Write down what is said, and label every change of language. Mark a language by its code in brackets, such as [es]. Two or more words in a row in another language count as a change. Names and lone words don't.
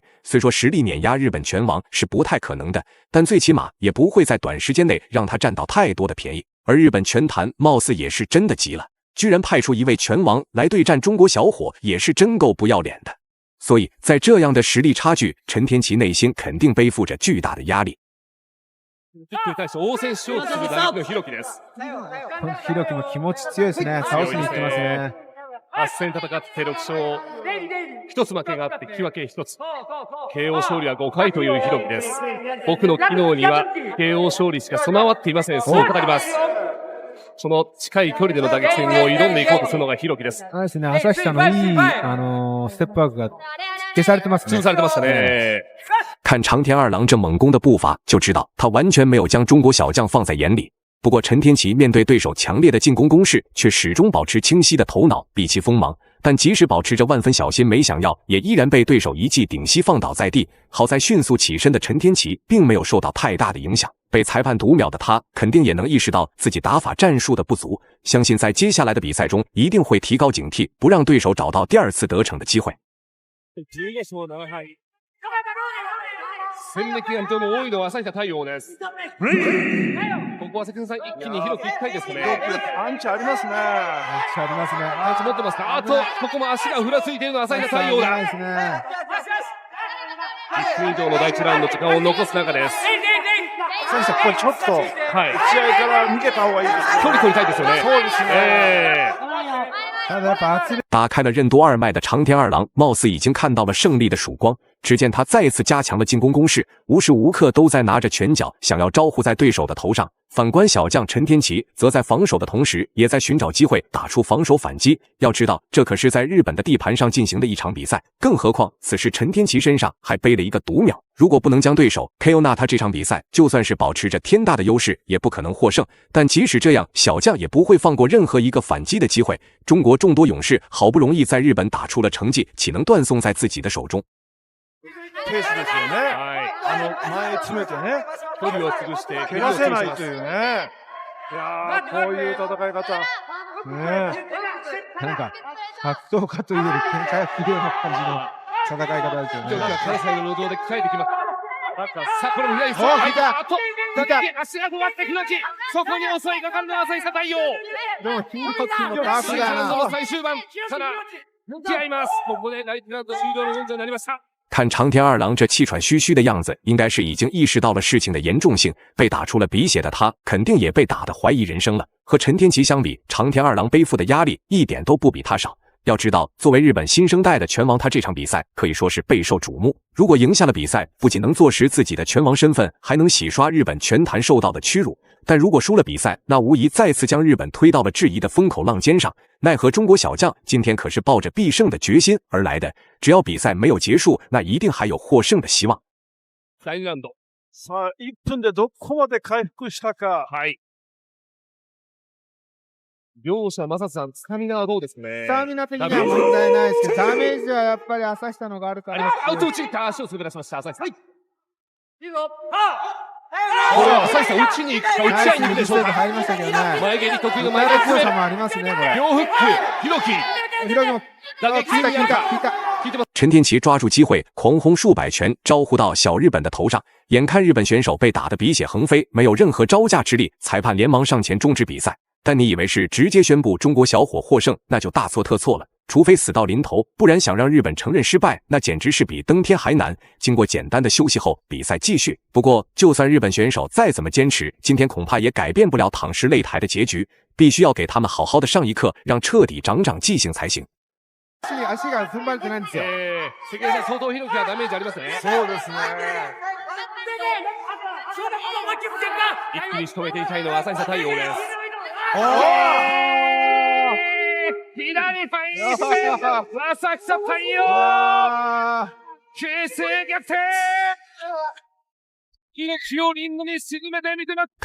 [zh] 虽说实力碾压日本拳王是不太可能的，但最起码也不会在短时间内让他占到太多的便宜。而日本拳坛貌似也是真的急了，居然派出一位拳王来对战中国小伙，也是真够不要脸的。所以在这样的实力差距，陈天奇内心肯定背负着巨大的压力。 [ja] に対して応戦しようとする打撃の弘樹です。弘樹も気持ち強いですね。倒しに行ってますね。 8戦戦って6勝、1つ負けがあって引き分け1つ。KO 勝利は5回という弘樹です。僕の機能には KO 勝利しか備わっていません。そう語ります。その近い距離での打撃戦を挑んでいこうとするのが弘樹です。そうですね。朝日さんのいいステップワークが消されてますね。潰されてましたね。 [zh] 看长田二郎这猛攻的步伐，就知道他完全没有将中国小将放在眼里。不过陈天奇面对对手强烈的进攻攻势，却始终保持清晰的头脑，避其锋芒。但即使保持着万分小心，没想要也依然被对手一记顶膝放倒在地。好在迅速起身的陈天奇并没有受到太大的影响。被裁判读秒的他，肯定也能意识到自己打法战術的不足，相信在接下来的比赛中一定会提高警惕，不让对手找到第二次得逞的機会。 [ja] 戦歴が非常に多いのは朝日太陽です。ここは関根さん一気に広くいきたいですかね。パンチありますね。パンチありますね。パンチ持ってますか。あとここも足がふらついているのは朝日太陽だ。1分以上の第1ラウンド時間を残す中です。先生、これちょっと、打ち合いから逃げた方がいいですね。距離取りたいですよね。そうですね。 [zh] 打开了任督二脉的长田二郎，貌似已经看到了胜利的曙光。只见他再次加强了进攻攻势，无时无刻都在拿着拳脚想要招呼在对手的头上。反观小将陈天奇，则在防守的同时，也在寻找机会打出防守反击。要知道，这可是在日本的地盘上进行的一场比赛，更何况此时陈天奇身上还背了一个毒苗。如果不能将对手 KO， 那他这场比赛就算是保持着天大的优势，也不可能获胜。但即使这样，小将也不会放过任何一个反击的机会。中国众多勇士好不容易在日本打出了成绩，岂能断送在自己的手中？ [ja] ペースですよね。前詰めてね、距離を潰して蹴らせないというね。いやー、こういう戦い方。ねえ。なんか、格闘家というより喧嘩やってるような感じの戦い方ですよね。関西の路上で鍛えてきます。さあ、これも左足。あと、足が止まって弘樹。そこに襲いかかるのは朝日太陽。でも、金髪のダークだ。最終盤。ただ、向き合います。ここで第1ラウンド終了の文字になりました。 [zh] 看长田二郎这气喘吁吁的样子，应该是已经意识到了事情的严重性。被打出了鼻血的他，肯定也被打得怀疑人生了。和陈天奇相比，长田二郎背负的压力一点都不比他少。要知道，作为日本新生代的拳王，他这场比赛可以说是备受瞩目。如果赢下了比赛，不仅能坐实自己的拳王身份，还能洗刷日本拳坛受到的屈辱。但如果输了比赛，那无疑再次将日本推到了质疑的风口浪尖上。奈何中国小将今天可是抱着必胜的决心而来的，只要比赛没有结束，那一定还有获胜的希望。 [ja] 第2ラウンド。さあ、1分でどこまで回復したか。はい。両者、マサさん、スタミナはどうですかね。スタミナ的には問題ないですけど、ダメージはやっぱり朝日のがあるから。アウト打ちに行った足を滑らしました、朝日さん。いいぞ。これは朝日さん、打ちに行くか、打ち合いに行くでしょうか。入りましたけどね。前蹴り得意の前前蹴りで強さもありますね、これ。両フック、ひろき。ひろきも、打撃効いた、効いた、効いた。聞いてます。 [zh] 陈天奇抓住机会，狂轰数百拳招呼到小日本的头上。眼看日本选手被打得鼻血横飞，没有任何招架之力，裁判连忙上前终止比赛。但你以为是直接宣布中国小伙获胜，那就大错特错了。除非死到临头，不然想让日本承认失败，那简直是比登天还难。经过简单的休息后，比赛继续。不过，就算日本选手再怎么坚持，今天恐怕也改变不了躺尸擂台的结局。必须要给他们好好的上一课，让彻底长长记性才行。 [ja] 足が踏ん張れてないんですよ。関根さん、相当ひろきはダメージありますね。そうですね。一気に仕留めていきたいのは朝日太陽です。左ファインス浅草太陽形勢逆転命をリングに沈めてみてます。